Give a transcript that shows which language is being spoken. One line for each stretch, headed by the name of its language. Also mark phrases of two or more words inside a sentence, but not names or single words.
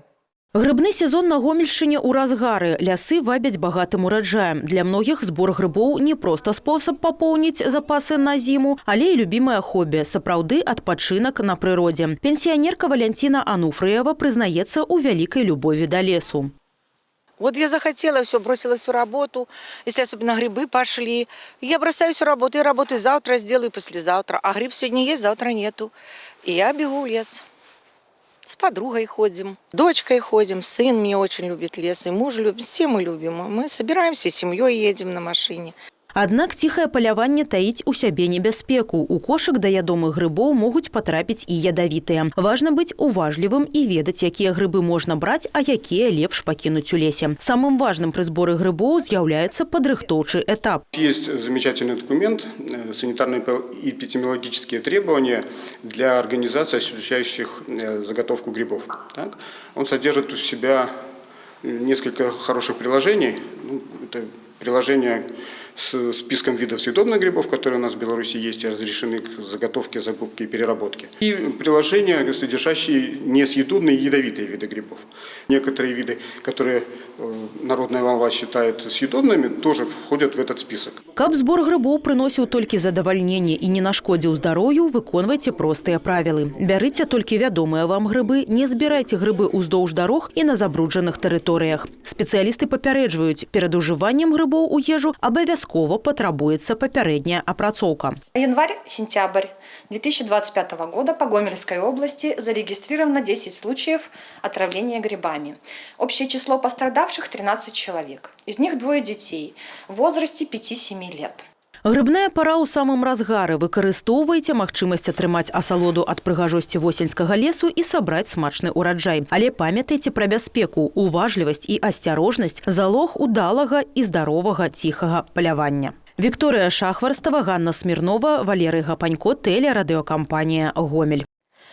Belarusian: Грыбны сезон на Гомельшчыне ў разгары. Лясы вабяць багатым ураджаем. Для многіх збор грыбоў не проста спосаб папоўніць запасы на зіму, але і любімае хобі, сапраўды адпачынак на прыродзе. Пенсіянерка Валянціна Ануфрыева прызнаецца ў вялікай любові да лесу.
Russian: Вот я захотела, все, бросила всю работу. Если особенно грибы пошли, я бросаю всю работу. Я работаю завтра, сделаю послезавтра. А гриб сегодня есть, завтра нету. И я бегу в лес. С подругой ходим, дочкой ходим, сын мне очень любит лес, и муж любит, все мы любим. Мы собираемся, семьей едем на машине.
Belarusian: Аднак ціхае паляванне таіць у сябе небяспеку. У кошык да ядомых грыбоў могуць патрапіць і ядавітыя. Важна быць уважлівым і ведаць, якія грыбы можна браць, а якія лепш пакінуць у лесе. Самым важным пры зборы грыбоў з'яўляецца падрыхтоўчы этап.
Russian: Есть замечательный документ, санитарные и эпидемиологические требования для организаций, осуществляющих заготовку грибов. Так? Он содержит в себя несколько хороших приложений. Это приложение с списком видов съедобных грибов, которые у нас в Беларуси есть и разрешены к заготовке, закупке и переработке. И приложения, содержащие несъедобные и ядовитые виды грибов. Некоторые виды, которые народная молва считает съедобными, тоже входят в этот список.
Belarusian: Каб збор грыбоў прыносіў толькі задавальненне і не нашкодзіў здароўю, выконвайце простыя правілы. Бярыце толькі вядомыя вам грыбы, не збірайце грыбы ўздоўж дарог і на забруджаных тэрыторыях. Спецыялісты папярэджваюць, перад ужываннем грыбоў у ежу абавязкова патрабуецца папярэдняя апрацоўка.
Russian: Январь-сентябрь 2025 года по Гомельской области зарегистрировано 10 случаев отравления грибами. Общее число пострадавших 13 человек. Из них 2 детей в возрасте 5-7 лет.
Belarusian: Грыбная пара ў самым разгары. Выкарыстоўвайце магчымасць атрымаць асалоду ад прыгажосці восеньскага лесу і сабраць смачны ураджай. Але памятайце пра бяспеку, уважлівасць і асцярожнасць, залог удалага і здаровага ціхага палявання. Вікторыя Шахварстава, Ганна Смірнова, Валерый Гапанько, тэлерадыёкампанія «Гомель».